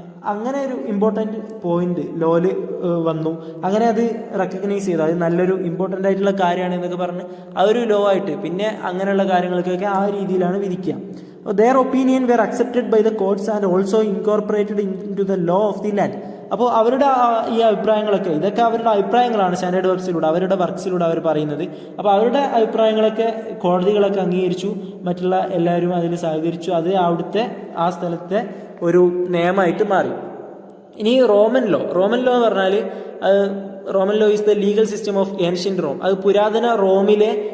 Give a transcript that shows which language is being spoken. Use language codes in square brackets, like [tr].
[ml] അങ്ങനെ ഒരു important point ലോയില് വന്നു. അങ്ങനെ അത് റെക്കഗ്നൈസ് ചെയ്തു, അത് നല്ലൊരു ഇമ്പോർട്ടൻ്റ് ആയിട്ടുള്ള കാര്യമാണ് എന്നൊക്കെ പറഞ്ഞ് അതൊരു ലോ ആയിട്ട് പിന്നെ അങ്ങനെയുള്ള കാര്യങ്ങൾക്കൊക്കെ ആ രീതിയിലാണ് വിധിക്കുക. [en] Their opinion were accepted by the courts and also incorporated into the law of the land. [ml] അപ്പോൾ അവരുടെ ഈ അഭിപ്രായങ്ങളൊക്കെ ഇതൊക്കെ അവരുടെ അഭിപ്രായങ്ങളാണ് സ്റ്റാൻഡേർഡ് വർക്ക്സിലൂടെ അവരുടെ വർക്ക്സിലൂടെ അവർ പറയുന്നത്. അപ്പോൾ അവരുടെ അഭിപ്രായങ്ങളൊക്കെ കോടതികളൊക്കെ അംഗീകരിച്ചു, മറ്റുള്ള എല്ലാവരും അതിൽ സഹകരിച്ചു. അത് അവിടുത്തെ ആ സ്ഥലത്തെ ഒരു നിയമമായിട്ട് മാറി. ഇനി റോമൻ ലോ എന്ന് പറഞ്ഞാൽ [en] Roman law is the legal system of ancient Rome. [ml] അത് പുരാതന റോമിലെ